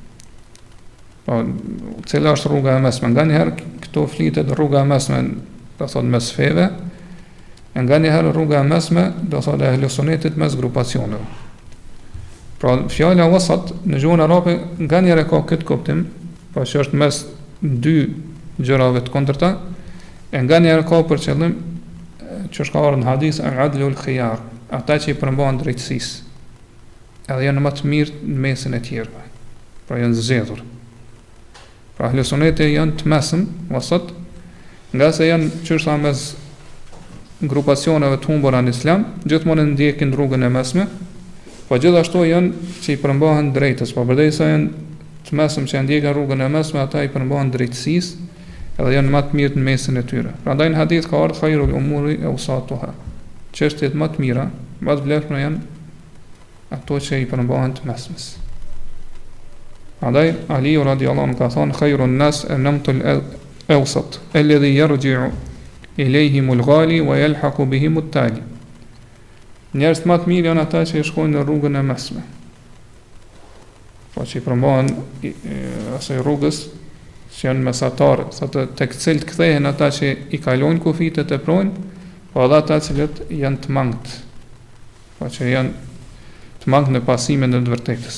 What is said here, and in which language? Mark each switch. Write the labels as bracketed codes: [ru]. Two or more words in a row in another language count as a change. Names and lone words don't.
[sq] Po, cila është rruga e mesme? Nganjëherë këto flitet rruga e mesme, do thotë mes feve, e nganjëherë rruga e mesme, do thotë Ehlu Sunetit mes grupacioneve. Pra, fjala wasat në gjuhën arabe nganjëherë ka këtë kuptim, pra që është mes dy gjërave të kundërta, e nganjëherë ka për qëllim që është ka ardhur në hadith [ar] العدل الخيار, [sq] ata që i përmbahen drejtësisë, edhe janë më të mirë në mesin e tjerëve. Pra janë zgjedhur. Pra Ehlu Suneti janë të mesëm, wasat, nga se janë çështja mes grupacioneve të humbura në Islam, gjithmonë ndjekin rrugën e mesme, po gjithashtu janë që i përmbahen drejtës, po përderisa janë të mesëm që ndjekin rrugën e mesme, ata i përmbahen drejtësisë, edhe janë më të mirë në mesin e tyre. Prandaj në hadith ka ardhur [ar] خير الأمور أوسطها. [sq] Çështjet më të mira, më të vlefshme janë ato që i përmbahen të mesmes. Prandaj Ali [ar] رضي الله عنه [sq] ka thonë [ar] خير الناس النمط الأوسط الذي يرجع إليهم الغالي ويلحق بهم التالي. [sq] Njerëz më të mirë janë ata që shkojnë në rrugën e mesme. Po që i përmbahen asaj rrugës që janë mesatarë, thotë tek cilët kthehen ata që i kalojnë kufitet e projnë, po edhe ata cilët janë të mangët, po që janë të mangët në pasimin e të vërtetës.